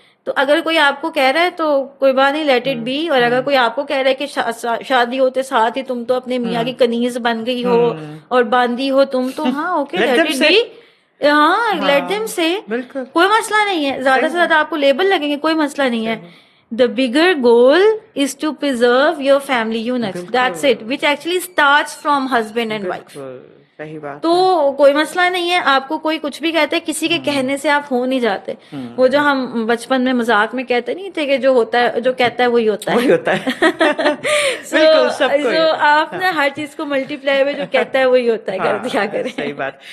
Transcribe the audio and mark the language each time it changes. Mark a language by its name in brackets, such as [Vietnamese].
[Urdu] تو اگر کوئی آپ کو کہہ رہا ہے تو کوئی بات نہیں, [English] Let it be. [Urdu] اور اگر کوئی آپ کو کہہ رہا ہے کہ شادی ہوتے ساتھ ہی تم تو اپنے میاں کی کنیز بن گئی ہو اور باندھی ہو تم, تو ہاں اوکے, لیٹ اٹ بی. ہاں, [English] let them say, [Urdu] کوئی مسئلہ نہیں ہے. زیادہ سے زیادہ آپ کو لیبل لگیں گے, کوئی مسئلہ نہیں ہے. [English] The bigger goal is to preserve your family units. That's it, which actually starts from husband and wife. [Urdu] تو کوئی مسئلہ نہیں ہے. آپ کو کوئی کچھ بھی کہتا ہے, کسی کے کہنے سے آپ ہو نہیں جاتے. وہ جو ہم بچپن میں مذاق میں کہتے نہیں تھے کہ جو ہوتا ہے, جو کہتا ہے وہی ہوتا ہے. So آپ نے ہر چیز کو ملٹی پلائی میں جو کہتا ہے وہی ہوتا ہے کر دیا کریں. صحیح بات.